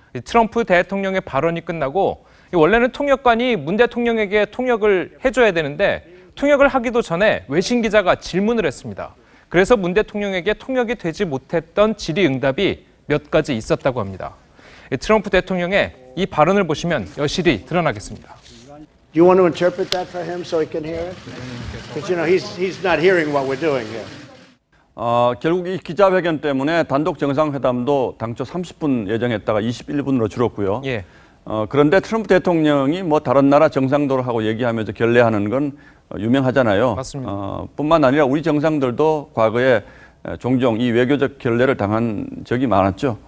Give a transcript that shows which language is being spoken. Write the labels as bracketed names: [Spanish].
[Korean] 트럼프 대통령의 발언이 끝나고 원래는 통역관이 문 대통령에게 통역을 해줘야 되는데 통역을 하기도 전에 외신 기자가 질문을 했습니다. 그래서 문 대통령에게 통역이 되지 못했던 질의응답이 몇 가지 있었다고 합니다. 트럼프 대통령의 이 발언을 보시면 여실히 드러나겠습니다. [English] Do you want to interpret that for him so he can hear it? Because you know he's not hearing what we're doing here. [Korean] 결국 이 기자회견 때문에 단독 정상회담도 당초 30분 예정했다가 21분으로 줄었고요. 그런데 트럼프 대통령이 뭐 다른 나라 정상들하고 얘기하면서 결례하는 건 유명하잖아요. 맞습니다. 뿐만 아니라 우리 정상들도 과거에 종종 이 외교적 결례를 당한 적이 많았죠.